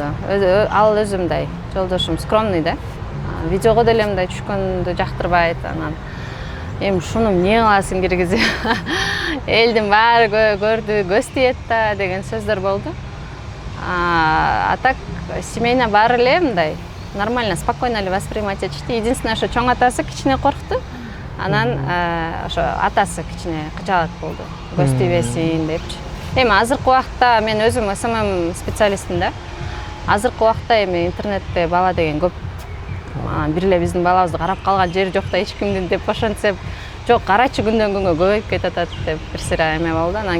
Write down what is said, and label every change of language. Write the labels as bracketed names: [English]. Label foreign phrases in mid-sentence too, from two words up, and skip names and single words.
[Kyrgyz] Ал өзүмдай жолдошум скромный да. Видеого деле мындай түшкөндү жактырбайт. Анан эми шуну эмне кыласың киргизип? Элдин баары көрдү, көз тиет да деген сөздөр болду. [Russian] А так семейно [Kyrgyz] баары эле мындай [Russian] нормально, спокойно [Kyrgyz] эле воспринимать этишти. [Russian] Единственное, что [Kyrgyz] чоң атасы кичине коркту. Анан ошо атасы кичине кыжаалат болду. Көз тийбесин депчи. Эми азыркы убакта мен өзүм СММ специалистмин да. Азыркы убакта эми интернетте бала деген көп. Бир эле биздин балабызды карап калган жери жок да эч кимдин деп ошентсем, жок, карачы күндөн күнгө көбөйүп кетип атат деп бир сыйра эме болду.